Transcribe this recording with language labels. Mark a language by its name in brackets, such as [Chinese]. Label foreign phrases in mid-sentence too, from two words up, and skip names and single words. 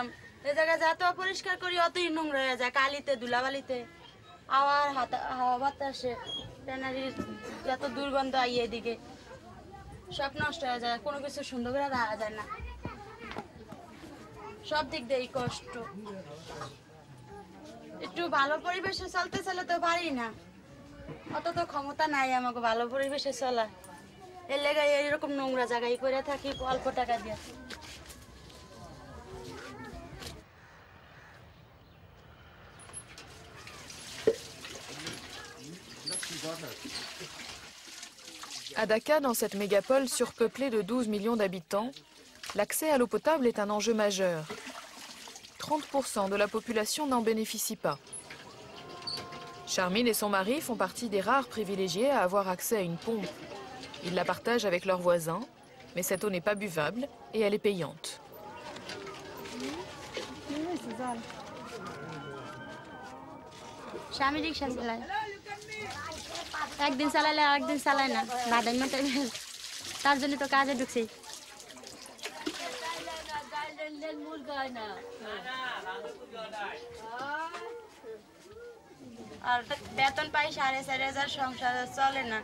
[Bangla] এই জায়গায় যত অপরিষ্কার করি অতই নোংরা হয়ে যায়, কালিতে ধুলাবালিতে, আবার হাওয়া বাতাসে ট্যানারির যত দুর্গন্ধ আইয়ে এদিকে সব নষ্ট হয়ে যায়, কোনো কিছু সুন্দর করে রাখা যায় না, সব দিক দিয়ে কষ্ট। একটু ভালো পরিবেশে চলতে চলে তো পারি না, অত তো ক্ষমতা নাই আমাকে ভালো পরিবেশে চলা। এর লেগে এরকম নোংরা জায়গায় করে থাকি অল্প টাকা দিয়ে। [French] À Dakar, dans cette mégapole surpeuplée de 12 millions d'habitants, l'accès à l'eau potable est un enjeu majeur. 30% de la population n'en bénéficie pas. Charmine et son mari font partie des rares privilégiés à avoir accès à une pompe. Ils la partagent avec leurs voisins, mais cette eau n'est pas buvable et elle est payante. [Bangla] স্বামী রিক্সা চালায়, একদিন চালালে আরেকদিন চালায় না, বাদাই মতো, তার জন্য তো কাজে ঢুকছি। আর বেতন পাই 4,500, সংসার চলে না।